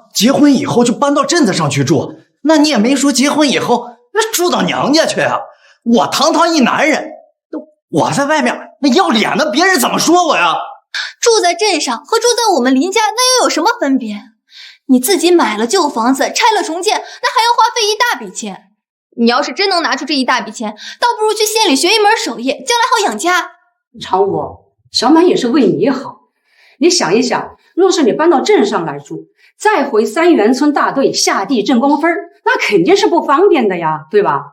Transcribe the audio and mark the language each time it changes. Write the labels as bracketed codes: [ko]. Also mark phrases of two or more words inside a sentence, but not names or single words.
[zh] 結婚以後就搬到鎮子上去住，那你也沒說結婚以後住到娘家去啊？我堂堂一男人，我在外面那要臉的，別人怎麼說我呀？住在鎮上和住在我們林家那又有什麼分別？你自己買了舊房子，拆了重建，那還要花費一大筆錢。你要是真能拿出這一大筆錢，倒不如去縣裡學一門手藝，將來好養家。常武，小滿也是為你好。你想一想，若是你搬到鎮上來住，再回三元村大隊下地掙工分，那肯定是不方便的呀，對吧？